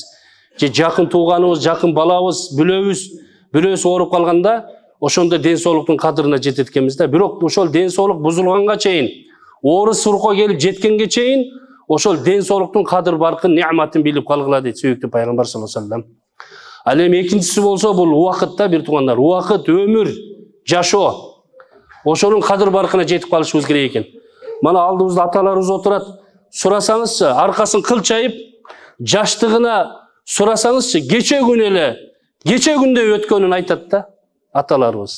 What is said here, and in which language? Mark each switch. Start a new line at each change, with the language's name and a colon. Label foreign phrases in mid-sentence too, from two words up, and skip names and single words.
Kyrgyz: Же жакын тууганыбыз, жакын балабыз, бүлөбүз, бирөөсү ооруп калганда, ошондо ден соолуктун кадырына жетет экенбиз да. Бирок ошол ден соолук бузулганга чейин, оору сурко келип жеткенге чейин, ошол ден соолуктун кадыр баркын, неаматын билип калгыла дейт сүйүктүү пайгамбар
Arabic: صلى الله عليه وسلم.
Kyrgyz: Ал эми экинчиси болсо бул убакытта бир туугандар, убакыт, өмүр, жашоо. Ошонун кадыр баркына жетип калышыбыз керек экен. Мана алдыбызда аталарыбыз отурат, сурасаңызчы, аркасын кылчайып, жаштыгына сурасаңызчы, кече күн эле, кече күндө өткөнүн айтат да аталарыбыз.